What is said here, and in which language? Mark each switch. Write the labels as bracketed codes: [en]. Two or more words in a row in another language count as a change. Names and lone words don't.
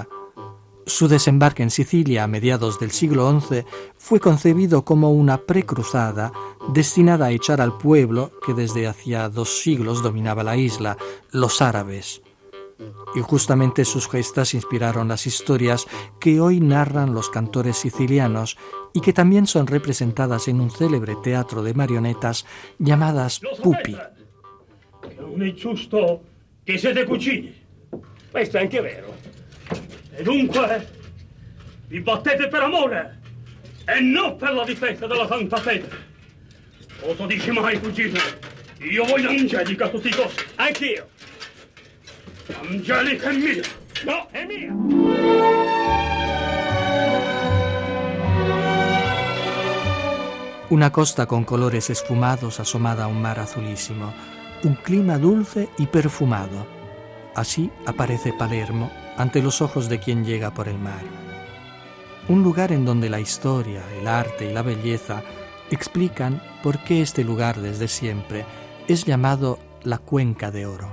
[es] Su desembarque en Sicilia a mediados del siglo XI fue concebido como una precruzada destinada a echar al pueblo que desde hacía 2 siglos dominaba la isla, los árabes. Y justamente sus gestas inspiraron las historias que hoy narran los cantores sicilianos y que también son representadas en un célebre teatro de marionetas llamadas pupi. [it] Non è giusto che siete cugini. Questo è anche vero. E dunque vi battete per amore e non per la difesa della santa fede. Cosa dici mai, cugino? Io voglio Angelica a tutti i costi. Anch'io. Angelica è mia. No, è mia. [es] Una costa con colores esfumados asomada a un mar azulísimo, un clima dulce y perfumado. Así aparece Palermo ante los ojos de quien llega por el mar. Un lugar en donde la historia, el arte y la belleza explican por qué este lugar desde siempre es llamado la Cuenca de Oro.